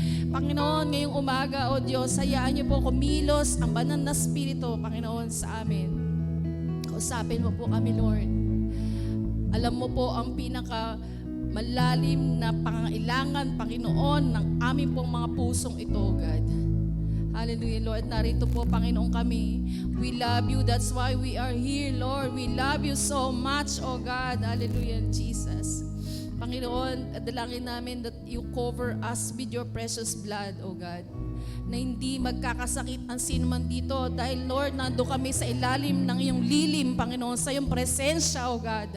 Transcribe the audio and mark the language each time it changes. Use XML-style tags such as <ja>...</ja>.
<tl>Panginoon, ngayong umaga, O Diyos, hayaan niyo po kumilos ang banal na spirito, Panginoon, sa amin. Kausapin mo po kami, Lord. Alam mo po ang pinaka malalim na pangailangan, Panginoon, ng aming pong mga pusong ito, God. Hallelujah, Lord. Narito po, Panginoon, kami.</tl> <en>We love you. That's why we are here, Lord. We love you so much, oh God. Hallelujah, Jesus.</en> <tl>Panginoon, dalangin namin</tl> <en>that you cover us with your precious blood, oh God.</en> <tl>na hindi magkakasakit ang sino man dito. Dahil Lord, nando kami sa ilalim ng iyong lilim, Panginoon, sa iyong presensya, O God.</tl>